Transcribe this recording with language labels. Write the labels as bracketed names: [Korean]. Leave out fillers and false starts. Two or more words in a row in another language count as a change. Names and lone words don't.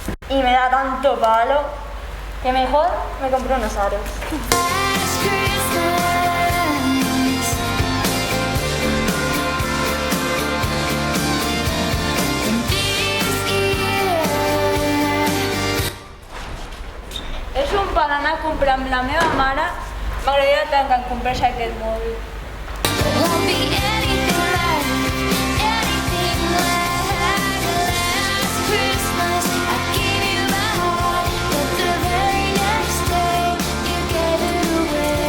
[Spanish] y me da tanto palo que mejor me compro unos aros. [English] Last Christmas, and this year, [Catalan] És un per anar a comprar amb la meva mare. M'agradaria tant que em comprés aquest mòbil. [English] won't be anything like last Christmas. I gave you my heart, but the very next day you gave it away.